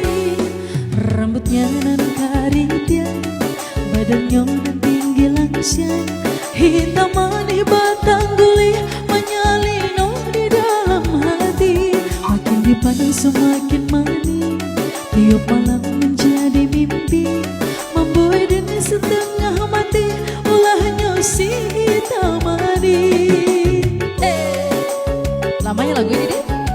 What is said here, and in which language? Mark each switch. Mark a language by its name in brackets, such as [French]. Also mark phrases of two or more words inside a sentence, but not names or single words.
[Minangkabau] Rambutnya nan karitian, badannya nan tinggi langsing, hitam mani batang guli menyalino di dalam hati. Makin dipandang semakin mani, tiap malam menjadi mimpi. Membuai dengan setengah mati, ulahnya si hitam mani. [Indonesian] Lamanya lagu ini deh.